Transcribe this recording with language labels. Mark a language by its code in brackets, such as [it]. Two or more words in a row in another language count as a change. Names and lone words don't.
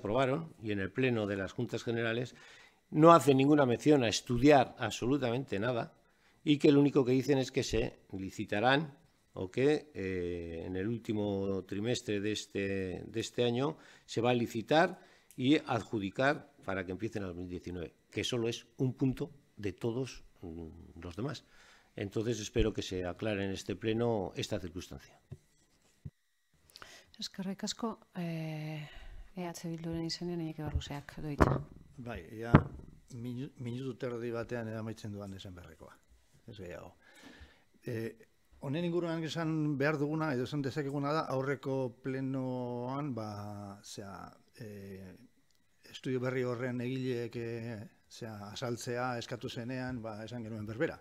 [es] aprobaron y en el Pleno de las Juntas Generales no hacen ninguna mención a estudiar absolutamente nada y que lo único que dicen es que se licitarán o que en el último trimestre de este año se va a licitar y adjudicar para que empiecen en el 2019, que solo es un punto de todos los demás. Entonces espero que se aclare en este pleno esta circunstancia. [eu] Eskerrik asko, Bilduren izenean Iñaki Barruseak doitza. Bai, ja, minutu terdi batean amaitzen duan esan beharrekoa. Ez gehiago. Honen inguruan esan behar duguna, edo esan dezakeguna da, aurreko plenoan, estudio berri horren egileek azaltzea eskatu zenean, esan genuen berbera.